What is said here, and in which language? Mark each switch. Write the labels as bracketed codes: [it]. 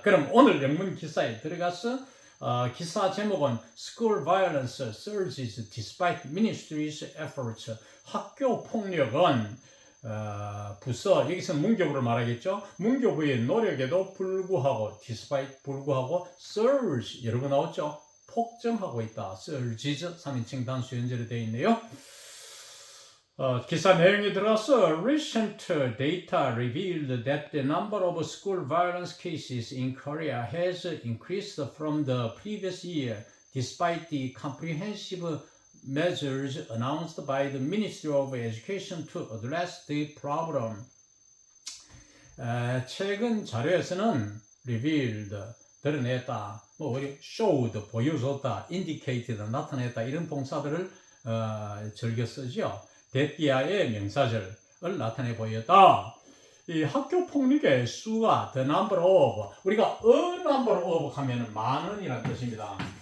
[ko] 그럼 오늘 영문 기사에 들어가서 기사 제목은 [en] School Violence Surges Despite Ministry's Efforts. [ko] 학교 폭력은 부서, 여기서 문교부를 말하겠죠. 문교부의 노력에도 불구하고, despite 불구하고, surge 여러 번 나왔죠. 폭증하고 있다. surges 3인칭 단수 연재로 되어 있네요. 기사 내용에 들어가서 [en] recent data revealed that the number of school violence cases in Korea has increased from the previous year despite the comprehensive measures announced by the Ministry of Education to address the problem. [ko] 최근 자료에서는 revealed, 드러냈다, 뭐 showed, 보여줬다, indicated, 나타냈다, 이런 동사들을 즐겨 쓰죠. 대띠아의 명사절을 나타내 보였다. 이 학교 폭력의 수가 [en] the number of, [ko] 우리가 [en] a number of [ko] 하면은 많은이라는 뜻입니다.